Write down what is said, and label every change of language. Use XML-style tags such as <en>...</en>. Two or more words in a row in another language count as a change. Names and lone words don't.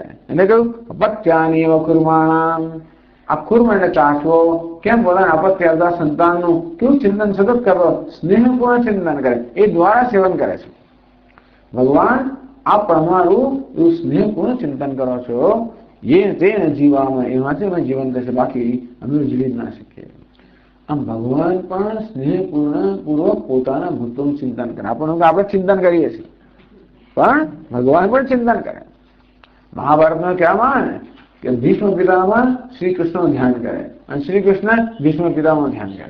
<gu>એટલે કહ્યું</gu> <sa>अपत्यानी वकुर्माणाम.</sa> <gu>આ કુર્મ એટલે કાચવો કેમ પોતાના અપત્ય આવતા સંતાનનું કેવું ચિંતન સતત કરો, સ્નેહપૂર્ણ ચિંતન કરે, એ દ્વારા સેવન કરે છે. ભગવાન આપ અમારું એવું સ્નેહપૂર્ણ ચિંતન કરો છો</gu> <sa>ये तेन जीवामः</sa> <gu>एमांथी અમે જીવન થશે, બાકી અમે જીવી ના શકીએ. આમ ભગવાન પણ સ્નેહપૂર્વક પોતાના ભક્તોનું ચિંતન કરે. આપણે ચિંતન કરીએ છીએ, પણ ભગવાન પણ ચિંતન કરે. મહાભારતમાં કહેવામાં આવે ને કે ભીષ્મ પિતામાં શ્રી કૃષ્ણનું ધ્યાન કરે અને શ્રી કૃષ્ણ ભીષ્મ પિતામાં ધ્યાન કરે.</gu>